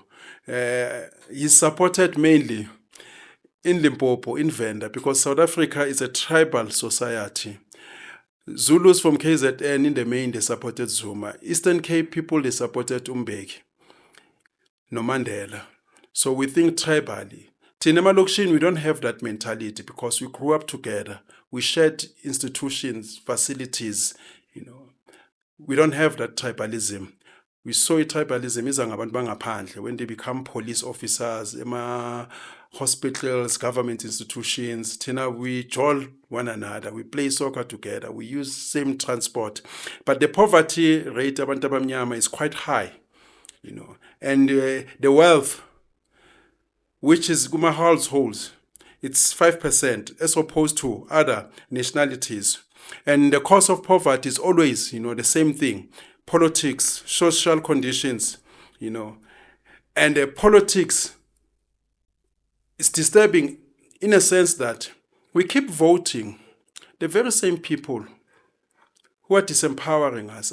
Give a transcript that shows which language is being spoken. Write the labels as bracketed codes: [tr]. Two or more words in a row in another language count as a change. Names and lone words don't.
[en] He's supported mainly in Limpopo, in Venda, because South Africa is a tribal society. Zulus from KZN in the main, they supported Zuma. Eastern Cape people, they supported Umbeki, no Mandela. So we think tribally. [zu] Tinema Lokshin, [en] we don't have that mentality because we grew up together. We shared institutions, facilities, We don't have that tribalism. We saw tribalism is [zu] ngabantu bangaphandle [en] when they become police officers, hospitals, government institutions. Tina, we join one another. We play soccer together. We use same transport. But the poverty rate [zu] abantu abamnyama [en] is quite high, And the wealth, which is Guma households, it's 5% as opposed to other nationalities. And the cause of poverty is always, the same thing. Politics, social conditions, And the politics is disturbing in a sense that we keep voting the very same people who are disempowering us.